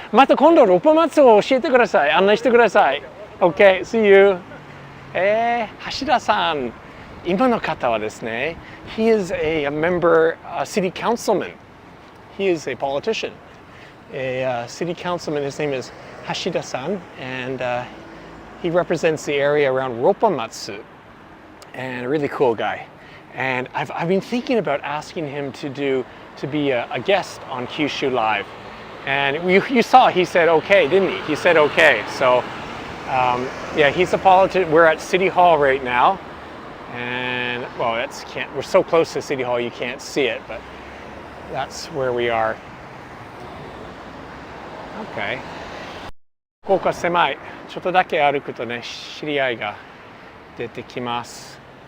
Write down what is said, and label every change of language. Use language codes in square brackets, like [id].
[ja] また今度六本松を教えてください。案内してください。 [en] Okay, see you. [ja] 橋田さん、今の方はですね、 [en] he is a member, a city councilman. He is a politician. A city councilman, his name is Hashida-san, and he represents the area around Ropponmatsu, and a really cool guy. And I've been thinking about asking him to be a guest on Kyushu Live. And you saw, he said okay, didn't he? He said okay. So yeah, he's a politician. We're at City Hall right now. And well, we're so close to City Hall you can't see it, but that's where we are. [ja] Okay. 福岡狭い。ちょっとだけ歩くとね、知り合いが出てきます。